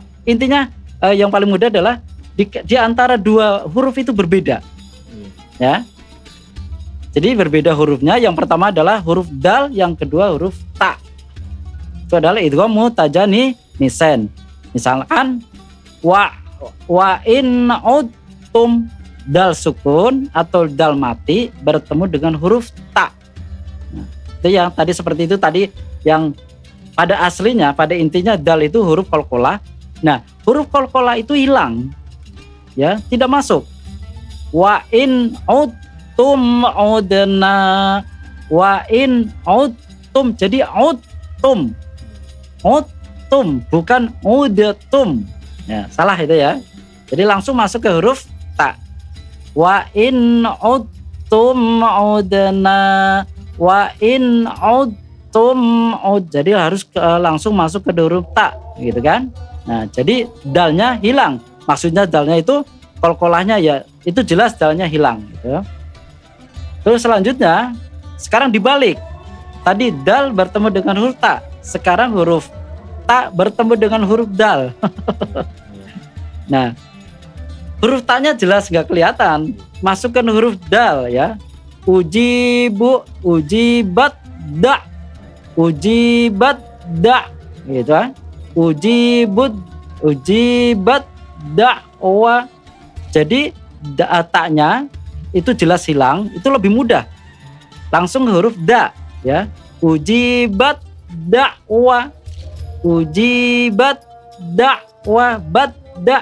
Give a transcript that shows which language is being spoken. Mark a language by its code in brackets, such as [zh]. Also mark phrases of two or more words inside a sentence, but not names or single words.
[id] Intinya yang paling mudah adalah di antara dua huruf itu berbeda. Ya. Jadi berbeda hurufnya, yang pertama adalah huruf dal, yang kedua huruf ta. Itu adalah idgham mutajanisain. Misalkan [ar] وإن عدتم, [id] dal sukun atau dal mati bertemu dengan huruf ta. Nah, itu yang tadi seperti itu tadi yang pada aslinya, pada intinya dal itu huruf qalqalah. Nah, huruf qalqalah itu hilang, ya, tidak masuk. [ar] وإن عدتم عدنا، وإن عدتم, [id] jadi udtum, bukan udtum. Ya, salah itu ya. Jadi langsung masuk ke huruf ta. [ar] وإن عدتم عدنا، وإن عدتم [id] jadi harus langsung masuk ke huruf ta, gitu kan. Nah, jadi dalnya hilang. Maksudnya dalnya itu qalqalahnya ya itu jelas dalnya hilang gitu. Terus selanjutnya sekarang dibalik. Tadi dal bertemu dengan huruf ta, sekarang huruf ta bertemu dengan huruf dal. Nah, huruf ta-nya jelas nggak kelihatan, masukkan huruf dal ya. Ujibu, ujibat, da, ujibat, da, gitu kan. Ujibud, ujibat, dakwa. Jadi ta-nya itu jelas hilang, itu lebih mudah. Langsung huruf da ya. Ujibat, dakwa, ujibat, dakwa, bat, da.